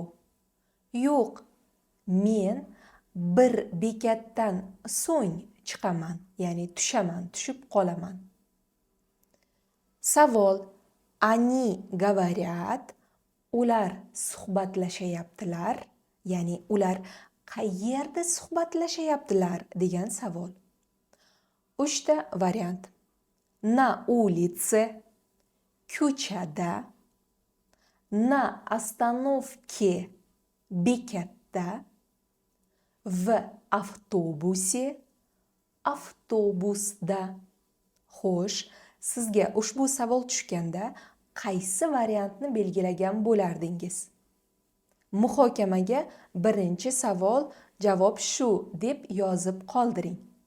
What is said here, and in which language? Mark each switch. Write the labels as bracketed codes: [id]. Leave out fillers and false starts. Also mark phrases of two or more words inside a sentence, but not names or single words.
[uz] Yo'q, men bir bekatdan so'ng chiqaman, ya'ni tushaman, tushib qolaman. Savol. [ru] Они говорят, [uz] ular suhbatlashayaptilar, ya'ni ular qayerda suhbatlashayaptilar degan savol. 3ta variant. [ru] На улице, ko'chada, на остановке, bekatda, в автобусе, [uz] avtobusda. Xo'sh, sizga ushbu savol tushganda qaysi variantni belgilagan bo'lardingiz? Muhokamaga birinchi savol javob shu deb yozib qoldiring.